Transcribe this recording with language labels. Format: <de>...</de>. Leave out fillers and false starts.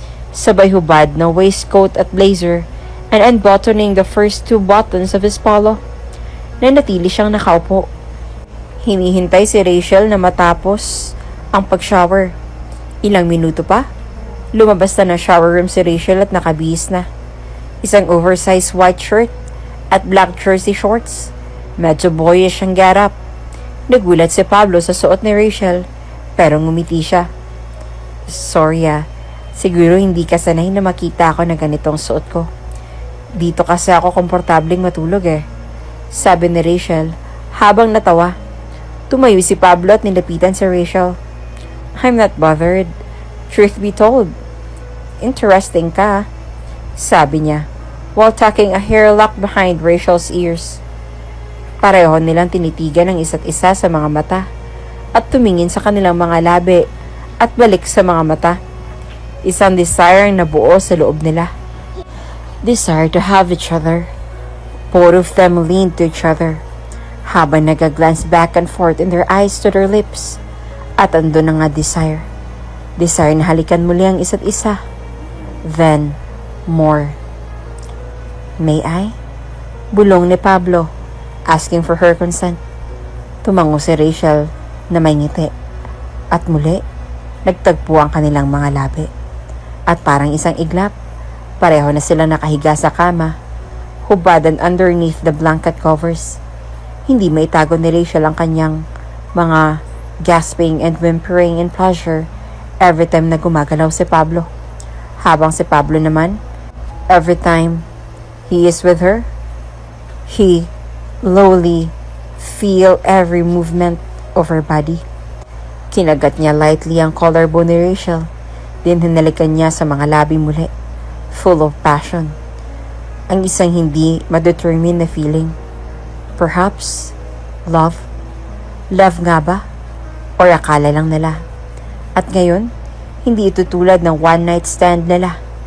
<tl>Sabay hubad ng waistcoat at blazer</tl> <en>and unbuttoning the first 2 buttons of his polo.</en> <tl>Nanatili siyang nakaupo. Hinihintay si Rachel na matapos ang pag-shower. Ilang minuto pa, lumabas na ng shower room si Rachel at nakabihis na. Isang oversized white shirt at black jersey shorts. Medyo boyish ang getup. Nagulat si Pablo sa suot ni Rachel, pero ngumiti siya. Sorry siguro hindi ka sanay na makita ako na ganitong suot ko. Dito kasi ako komportabling matulog sabi ni Rachel habang natawa. Tumayo si Pablo at nilapitan si Rachel.</tl> <en>I'm not bothered. Truth be told, interesting</en> <tl>ka, sabi niya,</tl> <en>while tucking a hair lock behind Rachel's ears.</en> <tl>Pareho nilang tinitigan ang isa't isa sa mga mata at tumingin sa kanilang mga labi at balik sa mga mata. Isang desire na buo sa loob nila.</tl> <en>Desire to have each other. Both of them leaned to each other, habang nag-glance back and forth in their eyes to their lips.</en> <tl>At andun na nga desire. Desire na halikan muli ang isa't isa.</tl> <en>Then, more. May I?</en> <tl>Bulong ni Pablo,</tl> <en>asking for her consent.</en> <tl>Tumango si Rachel na may ngiti. At muli, nagtagpo ang kanilang mga labi. At parang isang iglap, pareho na sila nakahiga sa kama, hubadan</tl> <en>underneath the blanket covers.</en> <tl>Hindi maitago ni Rachel ang kanyang mga</tl> <en>gasping and whimpering in pleasure every time</en> <tl>na gumagalaw si Pablo. Habang si Pablo naman,</tl> <en>every time he is with her, he lowly feel every movement of her body.</en> <tl>Kinagat niya lightly ang collarbone ni Rachel, then hinalikan niya sa mga labi muli, full of passion. Ang isang hindi madetermine na feeling.</tl> <en>Perhaps, love?</en> <tl>Love nga ba? Or akala lang nila? At ngayon, hindi ito tulad ng one-night stand nila.</tl>